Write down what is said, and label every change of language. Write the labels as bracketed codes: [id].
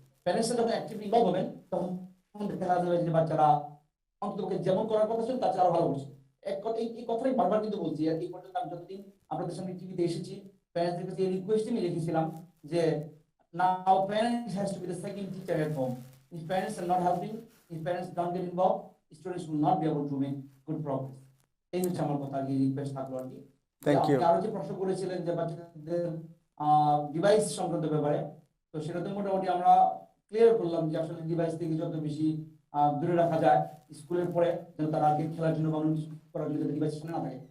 [bn] প্যারেন্টসরা যখন actively involve হবেন তখন দেখা যাবে যে বাচ্চারা অন্তত যেমন করার কথা ছিল তার চেয়ে আরো ভালো করছে। এই কথাই বারবার কিন্তু বলছি, আর এই পর্যন্ত আমি যতদিন আপনাদের সামনে টিভিতে এসেছি প্যারেন্টসদের কাছে এই রিকোয়েস্ট আমি রেখেছিলাম যে [en] now parents has to be the second teacher at home. If parents are not helping, if parents don't get involved, students will not be able to make good progress. [bn] এই হচ্ছে আমার কথা, এই রিকোয়েস্ট থাকলো আর কি। [en] Thank you. [bn] আরো যে প্রশ্ন করেছিলেন যে বাচ্চাদের ডিভাইস সংক্রান্ত ব্যাপারে, তো সেটা তো মোটামুটি আমরা ক্লিয়ার করলাম যে আসলে ডিভাইস থেকে যত বেশি দূরে রাখা যায় স্কুলের পরে, যেন তারা আগে খেলার জন্য বা অন্য কিছু করার জন্য ডিভাইস সামনে না থাকে।